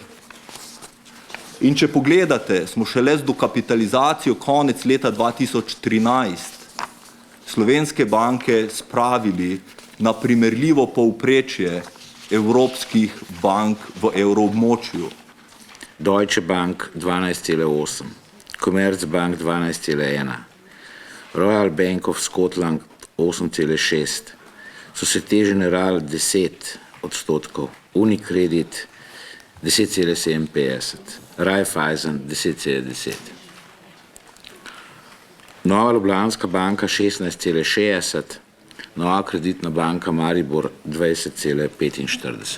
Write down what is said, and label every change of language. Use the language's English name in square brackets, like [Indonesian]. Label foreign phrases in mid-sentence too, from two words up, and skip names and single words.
[Slovenian] In če pogledate, smo šele z dokapitalizacijo konec leta 2013 slovenske banke spravili na primerljivo povprečje evropskih bank v evroobmočju. Deutsche Bank 12,8, Commerzbank 12,1, Royal Bank of Scotland 8,6, Societe Generale 10%, Unicredit 10,57, Raiffeisen 10,10. Nova Ljubljanska banka 16,60, Nova kreditna banka Maribor 20,45.